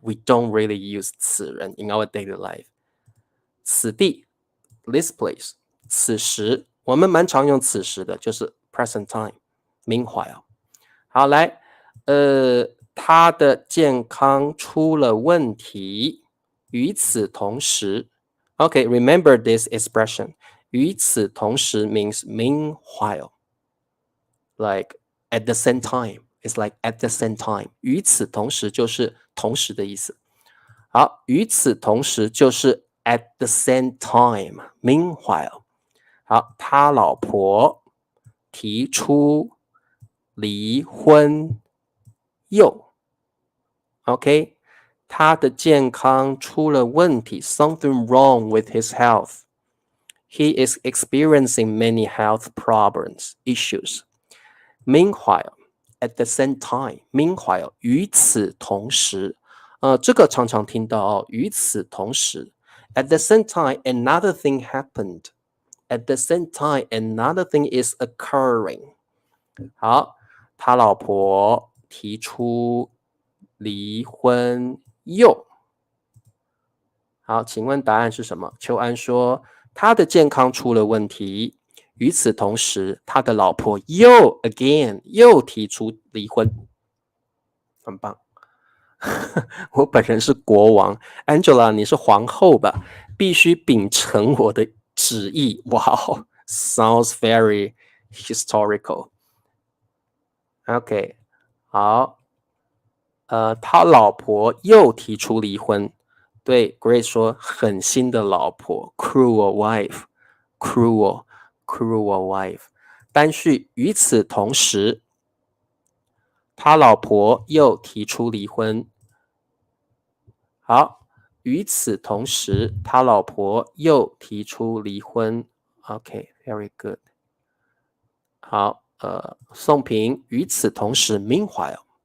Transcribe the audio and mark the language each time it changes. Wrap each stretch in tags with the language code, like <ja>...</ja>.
<en>We don't really use 此人 in our daily life.</en> <zh>此地</zh> <en>this place，</en> <zh>此时我们蛮常用此时的，就是</zh> <en>present time。Meanwhile，</en> <zh>好来，他的健康出了问题。与此同时</zh> <en>，OK， remember this expression。</en> <zh>与此同时</zh> <en>means meanwhile， like at the same time。 It's like at the same time。</en> <zh>与此同时就是同时的意思。好，与此同时就是</zh> <en>at the same time。Meanwhile，</en> <zh>好，他老婆提出离婚又 OK， 他的健康出了问题</zh> <en>something wrong with his health. He is experiencing many health problems, issues. Meanwhile, at the same time, meanwhile,</en> <zh>与此同时这个常常听到与此同时</zh> <en>At the same time, another thing happened. At the same time, another thing is occurring.</en> <zh>好，他老婆提出离婚又。好，请问答案是什么？秋安说他的健康出了问题，与此同时，他的老婆又提出离婚，很棒。我本人是国王 ，Angela 你是皇后吧？必须秉承我的旨意。哇 ，</zh> <en>sounds very historical。</en> <zh>OK， 好，他老婆又提出离婚。对 ，Grace 说狠心的老婆 ，</zh> <en>cruel wife，cruel wife。</en> <zh>单序与此同时，他老婆又提出离婚。好，与此同时，他老婆又提出离婚。</zh> <en>OK，very good。</en> <zh>好，宋平，与此同时 ，meanwhile。</zh>